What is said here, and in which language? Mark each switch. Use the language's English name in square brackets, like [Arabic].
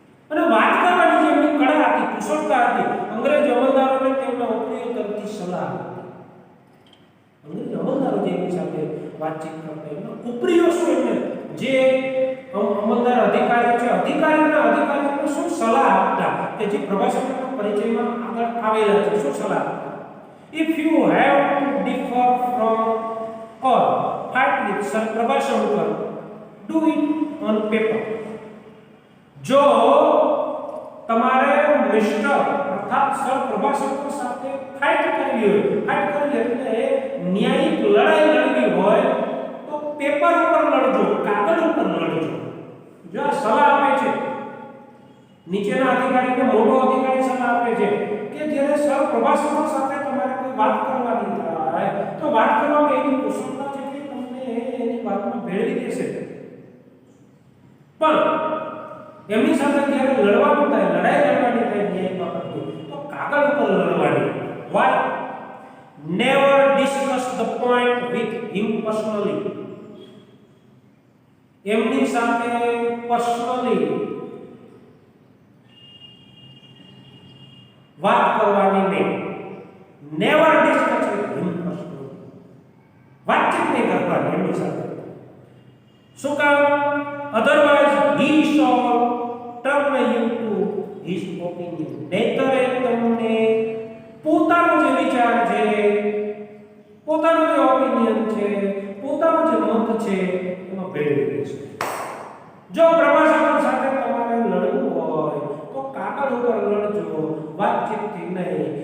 [Gujarati] અને વાત કરવાની જે એમની કળા હતી, કુશળતા હતી, અંગ્રેજ અમલદારોને તેમના ઉપરીઓ તરફથી સલાહ હતી. અંગ્રેજ અમલદારો જેની સાથે વાતચીત કરતા એમના ઉપરીઓ શું, એમને જે અમલદાર અધિકારીઓ છે, અધિકારીઓને શું સલાહ આપતા કે જે પ્રભાશંકરના પરિચયમાં આગળ આવેલા છે, શું સલાહ આપતા? [English] If you have to differ from or fight with Sir Prabhashankar, do it on paper. [Gujarati] જો તમારે મિસ્ટર અર્થાત સર પ્રભાશંકર સાથે ફાઇટ કરવી હોય, એટલે ન્યાયિક લડાઈ લડવી હોય તો પેપર ઉપર લડજો, કાગળ ઉપર લડજો. જો આ સલાહ આપે છે નીચેના અધિકારીને, મોટો અધિકારી સલાહ આપે છે કે જ્યારે સર પ્રભાશંકર સાથે તમારે કોઈ વાત કરવાની થાય તો વાત કરવામાં એવી કુશળતા છે કે તમને એની વાતમાં ભેળવી દેશે. પણ એમની સાથે જ્યારે લડવાનું થાય, લડાઈ લડવાની થાય ન્યાય બાબતની, તો કાગળ ઉપર લડવાની. [English] Why? Never discuss the point with him personally. [Gujarati] એમની સાથે પર્સનલી વાત કરવાની નહીં. [English] Never discuss with him personally. [Gujarati] વાતચીત નહીં કરવાની એમની સાથે. શું કામ? [English] Otherwise he shall turn you to his opinion. [Gujarati] નહીંતર તમને પોતાનો જે વિચાર છે, પોતાનો જે ઓપિનિયન છે, પોતાનો જે મત છે એમાં ભેળવી દેશે. જો પ્રભાશંકર સાથે તમારે લડવું હોય તો કાગળ ઉપર લડજો, વાતચીતથી નહીં.